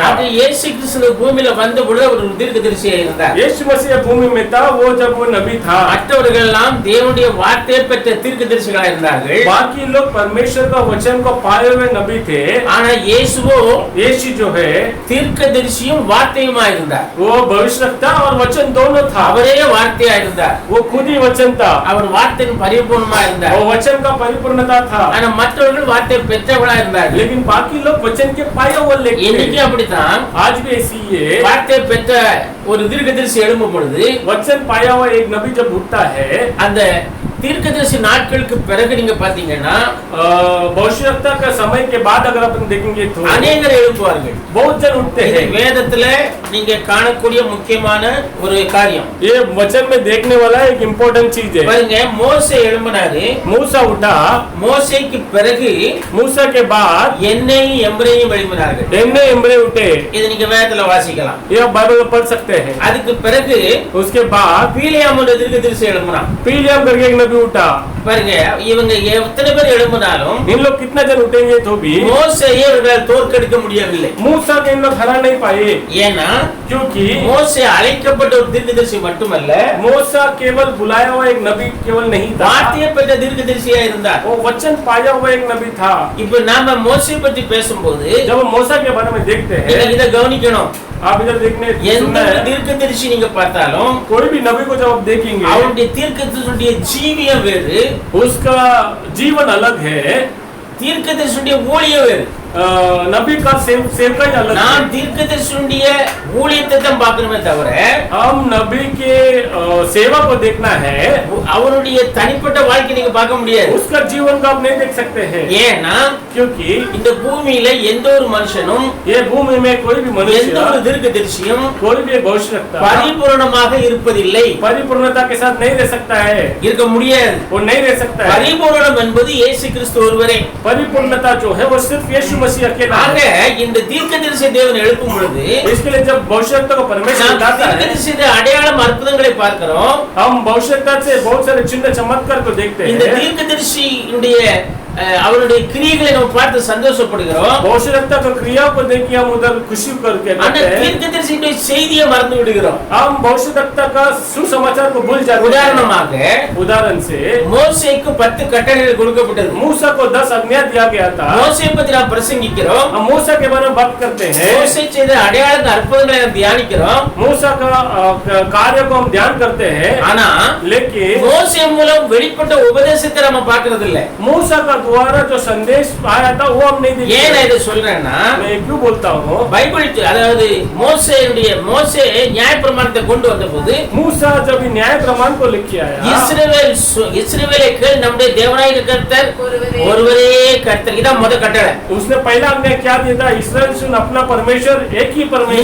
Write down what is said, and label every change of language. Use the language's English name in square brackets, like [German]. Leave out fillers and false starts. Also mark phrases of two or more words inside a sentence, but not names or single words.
[Tamil] அது இயேசு கிறிஸ்து பூமியில வந்த பொழுது ஒரு தீர்க்கதரிசியாக இருந்தார். [Hindi] यीशु मसीह भूमि में था वो जब वो नबी था. [Tamil] மற்றவர்கள் எல்லாம் தேவனுடைய வார்த்தையை பெற்ற தீர்க்கதரிசிகளாக இருந்தார்கள். [Hindi] बाकी लोग परमेश्वर का वचन को पाए हुए नबी थे. [Tamil] ஆனா இயேசுவோ [Hindi] यीशु जो है [Tamil] தீர்க்கதரிசியும் வார்த்தையுமா இருந்தார். [Hindi] वो भविष्यवक्ता और वचन दोनों था. [Tamil] அவரே வார்த்தையா இருந்தார். [Hindi] वो खुद ही वचन था. [Tamil] அவர் வார்த்தையின் பரிபூர்ணமா இருந்தார். [Hindi] वो वचन का परिपूर्णता था. [Tamil] ஆனா மற்றவர்கள் வார்த்தை பெற்றவர்களா இருந்தார். [Hindi] लेकिन बाकी लोग वचन के पाए हुए लेके [Tamil] இன்னைக்கு அப்படித்தான். [Hindi] आज भी ऐसी है. [Tamil] வார்த்தை பெற்ற ஒரு தீர்க்கதரிசி எழும்பும் பொழுது [Hindi] वचन पाया हुआ एक नबी जब उठता है, [Tamil] அந்த தீர்க்கதரிசி நாட்களுக்கு பிறகு நீங்க பாத்தீங்கன்னா [Hindi] भविष्यवक्ता का समय के बाद अगर अपन देखेंगे तो [Tamil] அநேகர் எழுப்புவார்கள். [Hindi] बहुत जन उठते हैं. [Tamil] வேதத்துல நீங்க காணக்கூடிய முக்கியமான ஒரு காரியம். [Hindi] ये वचन में देखने वाला एक इम्पोर्टेंट चीज है. [Tamil] பாருங்க, மோசே எழும்பினாரு. [Hindi] मूसा उठा. [Tamil] மோசேக்கு பிறகு [Hindi] मूसा के बाद [Tamil] என்னையும் எம்பிரேயும் எழுப்பினார்கள். [Hindi] एम्ने एम्ब्रे उठे. [Tamil] இது நீங்க வேதத்துல வாசிக்கலாம். [Hindi] ये आप बाइबल में पढ़ सकते हैं. [Tamil] அதுக்கு பிறகு [Hindi] उसके बाद [Tamil] பீலியாம் என்ற தீர்க்கதரிசி எழும்பினான். [Hindi] पीलियम करके एक नबी उठा. [Tamil] பாருங்க, இவங்க எத்தனை பேர் எழும்பினாலும் [Hindi] इन लोग कितना जन उठेंगे तो भी [Tamil] மோசேயை இவர்கள் தோற்கடிக்க முடியவில்லை. [Hindi] मूसा के इन लोग हरा नहीं पाए. [Tamil] ஏன்னா [Hindi] क्योंकि [Tamil] மோசே அழைக்கப்பட்ட ஒரு தீர்க்கதரிசி மட்டுமல்ல, [Hindi] मूसा केवल बुलाया हुआ एक नबी केवल नहीं था, [Tamil] வார்த்தையை பெற்ற தீர்க்கதரிசியா இருந்தார். [Hindi] वो वचन पाया हुआ एक नबी था. [Tamil] இப்ப நாம மோசே பற்றி பேசும்போது [Hindi] जब हम मूसा के बारे में देखते हैं, [Tamil] இதை கவனிக்கணும். [Hindi] आप इधर देखने [Tamil] எந்த [Hindi] सुनना है, [Tamil] தீர்க்கதரிசி நீங்க பார்த்தாலும் [Hindi] कोई भी नबी को जब आप देखेंगे [Tamil] அவருடைய தீர்க்கதரிசியுடைய ஜீவியம் வேறு, [Hindi] उसका जीवन अलग है, [Tamil] தீர்க்கதரிசியுடைய ஊழியம் வேறு. [Hindi] नबी का सेवका ही अलग [Tamil] நான் [Hindi] है. [Tamil] தீர்க்கதரிசியுடைய ஊழியத்தை தான் பார்க்கணுமே தவிர [Hindi] हम नबी के सेवा को देखना है, [Tamil] அவருடைய தனிப்பட்ட வாழ்க்கை நீங்க பார்க்க முடியாது. [Hindi] उसका जीवन को आप नहीं देख सकते हैं. [Tamil] ஏன்னா [Hindi] क्योंकि [Tamil] இந்த பூமியில எந்த ஒரு மனுஷனும் [Hindi] ये भूमि में कोई भी [Tamil] எந்த [Hindi] मनुष्य [Tamil] ஒரு தீர்க்கதரிசியும் [Hindi] कोई भी भविष्यवक्ता [Tamil] பரிபூரணமாக இருப்பதில்லை. [Hindi] परिपूर्णता के साथ नहीं रह सकता है, [Tamil] இருக்க முடியாது. [Hindi] वो नहीं रह सकता है. [Tamil] பரிபூரணம் என்பது இயேசு கிறிஸ்து ஒருவரே. [Hindi] परिपूर्णता जो है वो सिर्फ यीशु मसीह अकेला [Tamil] ஆக [Hindi] है. [Tamil] இந்த தீர்க்கதரிசி தேவன் எழுப்பும் பொழுது [Hindi] इसके लिए जब भविष्यवक्ता को परमेश्वर [Tamil] நாம் [Hindi] बताता है, [Tamil] தீர்க்கதரிசியுடைய அடையாளம் அற்புதங்களை பார்க்கிறோம். [Hindi] हम भविष्यवक्ता से बहुत सारे चिन्ह चमत्कार को देखते [Tamil] இந்த [Hindi] हैं. [Tamil] தீர்க்கதரிசியுடைய அவருடைய கிரியைகளை நம்ம பார்த்து சந்தோஷப்படுகிறோம். [Hindi] भविष्यवक्ता की क्रियाओं को देख के हम उधर खुशी करके [Tamil] ஆனா [Hindi] करते हैं. [Tamil] தீர்க்கதரிசியுடைய செய்தியை மறந்து விடுகிறோம். [Hindi] हम भविष्यवक्ता का सुसमाचार को भूल जाते हैं. [Tamil] உதாரணமாக [Hindi] उदाहरण से [Tamil] மோசேக்கு 10 கட்டளைகள் கொடுக்கப்பட்டது. [Hindi] मूसा को 10 आज्ञा दिया गया था. [Tamil] மோசே பத்தி நாம் பிரசங்கிக்கிறோம். [Hindi] हम मूसा के बारे में बात करते हैं. [Tamil] மோசே செய்த அடையாள அற்புதங்களை நாம் தியானிக்கிறோம். [Hindi] मूसा का कार्य को हम ध्यान करते हैं. [Tamil] ஆனா [Hindi] लेकिन [Tamil] மோசே மூலம் வெளிப்பட்ட உபதேசத்தை நம்ம பார்க்கிறது இல்ல. [Hindi] मूसा का द्वारा जो संदेश आया था वो हम नहीं देखे। [Tamil] ஏன் நான் இதை சொல்றேன்னா, [Hindi] मैं क्यों बोलता हूँ, [Tamil] பைபிள் அதாவது மோசே நியாயப்பிரமாணத்தை கொண்டு வந்தபோது [Hindi] मूसा जब न्याय प्रमाण को लेके आया, [Tamil] இஸ்ரவேலை கேள் நம்முடைய தேவனாகிய கர்த்தர் ஒருவரே கர்த்தர், இதான் முதல் கட்டளை. [Hindi] उसने पहला आज्ञा क्या दिया था, इस्राएल सुन अपना परमेश्वर एक ही परमेश्वर